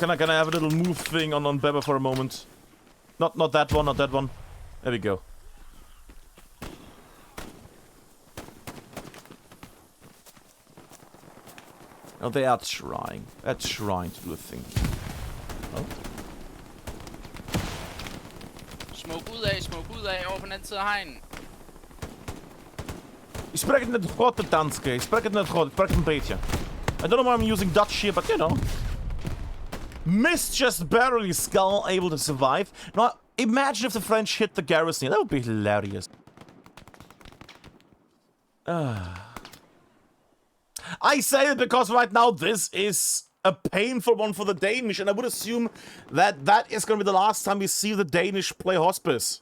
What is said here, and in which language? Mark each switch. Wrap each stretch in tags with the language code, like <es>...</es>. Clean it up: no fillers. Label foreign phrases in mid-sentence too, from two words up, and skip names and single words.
<en>Can I have a little move thing on Beba for a moment? Not that one, not that one. There we go. Oh, they are trying. They're trying to do a thing. Oh.</en> <da>Smoke ud af, over på den anden side af hegnen.</da> <nl>spreek het net goed, de Danske. Ik spreek het net goed. Ik spreek het een beetje.</nl> <en>I don't know why I'm using Dutch here, but you know. Missed just barely. Skull able to survive. Now, imagine if the French hit the garrison. That would be hilarious. I say it because right now this is a painful one for the Danish, and I would assume that that is going to be the last time we see the Danish play Hospice.</en>